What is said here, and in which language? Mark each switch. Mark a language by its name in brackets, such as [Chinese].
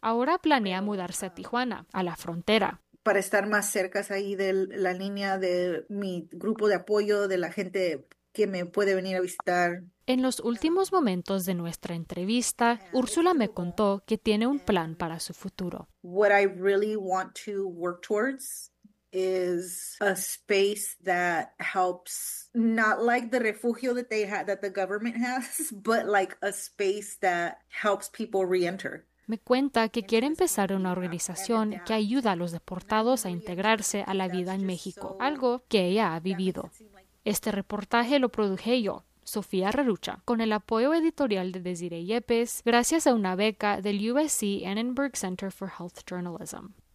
[Spanish] Ahora planea mudarse a Tijuana, a la frontera. Para estar más cerca ahí de la línea de mi grupo de apoyo, de la gente que me puede venir a visitar. En los últimos momentos de nuestra entrevista, Úrsula me contó que tiene un plan para su futuro. [English] What I really want to work towards is a space that helps, not like the refugio that they had, that the government has, but like a space that helps people re-enter. [Spanish] Me cuenta que quiere empezar una organización que ayuda a los deportados a integrarse a la vida en México, algo que ella ha vivido. Este reportaje lo produje yo, Sofía Rarucha, con el apoyo editorial de Desiree Yepes, gracias a una beca del USC Annenberg Center for Health Journalism.